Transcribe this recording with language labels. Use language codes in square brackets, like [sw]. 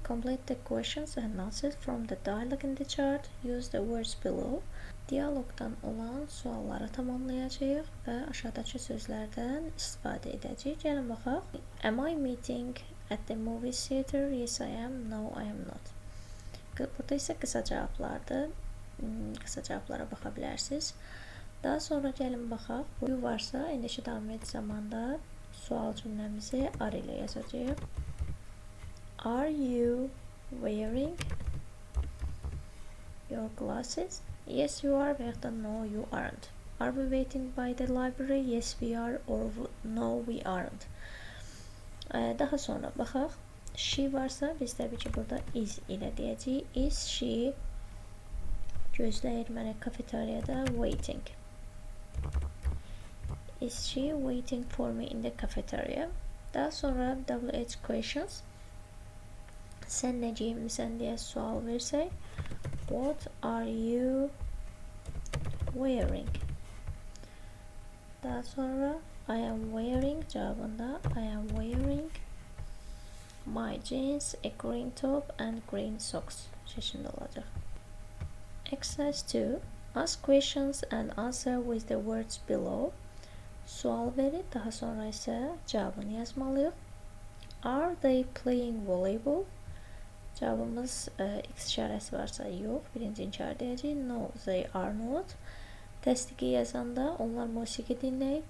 [en] Complete the questions and answers from the dialogue in the chart. Use the words below. [az] Diyalogdan olan sualları tamamlayacağıq və aşağıdakı sözlərdən istifadə edəcəyik. Gəlin baxaq. [en] Am I meeting at the movie theater? Yes, I am. No, I am not. [az] Burada isə qısa cavablardır. Qısa cavablara baxa bilərsiniz. Daha sonra gəlin baxaq. Bu varsa, indiki davam edici zamanda sual cümləmizi are ilə yazacağıq. [en] Are you wearing your glasses? Yes, you are. [az] Və yaxud da [en] no, you aren't. Are we waiting by the library? Yes, we are. Or no, we aren't. [az] Daha sonra baxaq. She varsa, biz təbii ki, burada is ilə deyəcəyik. [en] Is she [az] gözləyir mənə kafeteriyada? [en] Waiting. Is she waiting for me in the cafeteria? [az] Daha sonra WH questions. Sən nə geyinmisən deyə sual versək. [en] What are you wearing? [az] Daha sonra [en] I am wearing [az] cevabında [en] I am wearing my jeans, a green top and green socks [az] şeklində olacaq. [en] Exercise 2. Ask questions and answer with the words below. [az] Sual verib, daha sonra isə cavabını yazmalıyıq. [en] Are they playing volleyball? [az] Cavabımız X işarəsi varsa yox, birinci inkar deyəcəyik. [en] No, they are not. [az] Təsdiqi yazanda onlar musiqi dinləyib.